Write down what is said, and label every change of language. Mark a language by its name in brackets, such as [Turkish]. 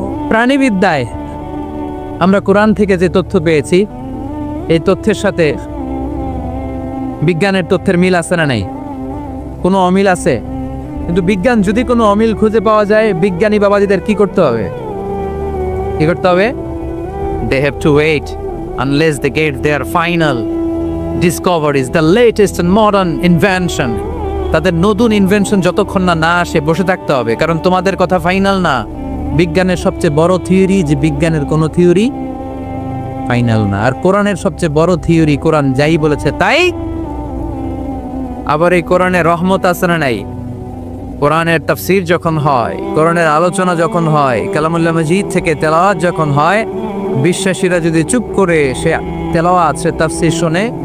[Bangla] প্রাণীবিদ্যায় আমরা কোরআন থেকে যে তথ্য পেয়েছি, এই তথ্যের সাথে বিজ্ঞানের তথ্যের মিল আছে না নাই? কোনো অমিল আছে? কিন্তু বিজ্ঞান যদি কোনো অমিল খুঁজে পাওয়া যায়, বিজ্ঞানী বাবাজিদের কি করতে হবে? কি করতে হবে? [English] They have to wait unless they get their final discoveries, the latest and modern invention. [Bangla] তাদের নতুন ইনভেনশন যতক্ষণ না আসে বসে থাকতে হবে, কারণ তোমাদের কথা ফাইনাল না। বিজ্ঞানের সবচেয়ে বড় থিওরি যে বিজ্ঞানের কোনো থিওরি ফাইনাল না, আর কোরআনের সবচেয়ে বড় থিওরি কোরআন যাই বলেছে তাই। আবার এই কোরআনে রহমত আছে না নাই? কোরআনের তাফসীর যখন হয়, কোরআনের আলোচনা যখন হয়, কালামুল্লাহ মাজিদ থেকে তেলাওয়াত যখন হয়, বিশ্বাসীরা যদি চুপ করে সে তেলাওয়াত সে তাফসীর শুনে,